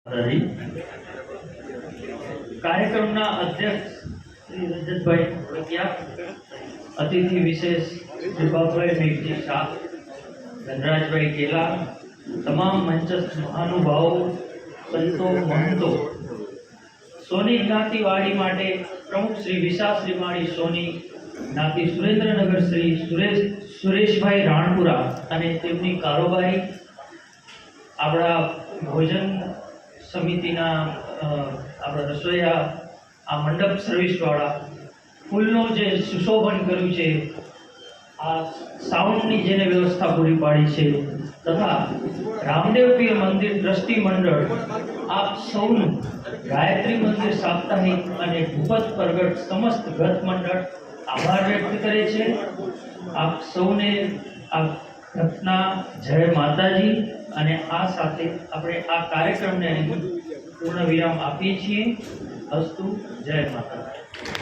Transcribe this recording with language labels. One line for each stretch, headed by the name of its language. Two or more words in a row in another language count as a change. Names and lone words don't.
Hindi: कार्यक्रम अध्यक्ष श्री रजतभाई वकिया, अतिथि विशेष विभागभाई मेघजी शाह, धनराजभाई केला, तमाम मंचस्थ महानुभावों, संतो महंतो, सोनी
Gujarati: જ્ઞાતિ વાડી માટે પ્રમુખ શ્રી વિશા શ્રીમાણી સોની જ્ઞાતિ સુરેન્દ્રનગર શ્રી સુરેશભાઈ રાણપુરા અને તેમની કારોબારી, આપડા ભોજન સમિતિના આપડા રસોઈયા, આ મંડપ સર્વિસ વાલા ફૂલનો જે સુશોભન કર્યું છે, આ સાઉન્ડની જેને વ્યવસ્થા પૂરી પાડી છે, તથા રામદેવપીર મંદિર ટ્રસ્ટી મંડળ આપ સૌનું ગાયત્રી મંદિર સાપ્તાહિક અને ભૂપત પ્રગટ સમસ્ત ગત મંડળ આભાર વ્યક્ત કરે છે। આપ સૌને આ ઘટના જય માતાજી અને આ સાથે આપણે આ કાર્યક્રમને પૂર્ણ વિરામ આપીએ છીએ। અસ્તુ, જય માતા।